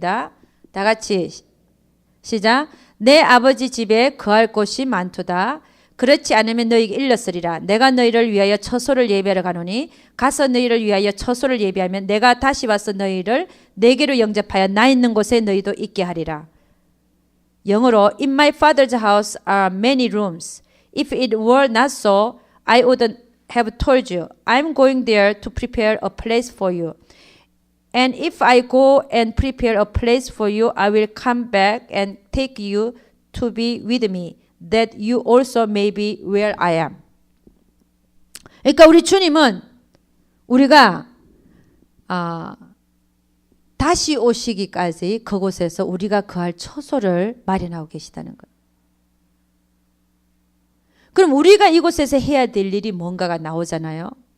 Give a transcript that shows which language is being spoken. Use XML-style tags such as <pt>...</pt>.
<ko>다 같이 시작. 내 아버지 집에 거할 곳이 많도다. 그렇지 않으면 너희에게 일렀으리라. 내가 너희를 위하여 처소를 예비하러 가노니 가서 너희를 위하여 처소를 예비하면 내가 다시 와서 너희를 내게로 영접하여 나 있는 곳에 너희도 있게 하리라. 영어로</ko> <en>In my father's house are many rooms. If it were not so, I wouldn't have told you. I'm going there to prepare a place for you. And if I go and prepare a place for you, I will come back and take you to be with me, that you also may be where I am.</en> <ko>그러니까 우리 주님은 우리가 다시 오시기까지 그곳에서 우리가 거할 처소를 마련하고 계시다는 거예요. 그럼 우리가 이곳에서 해야 될 일이 뭔가가 나오잖아요.</ko>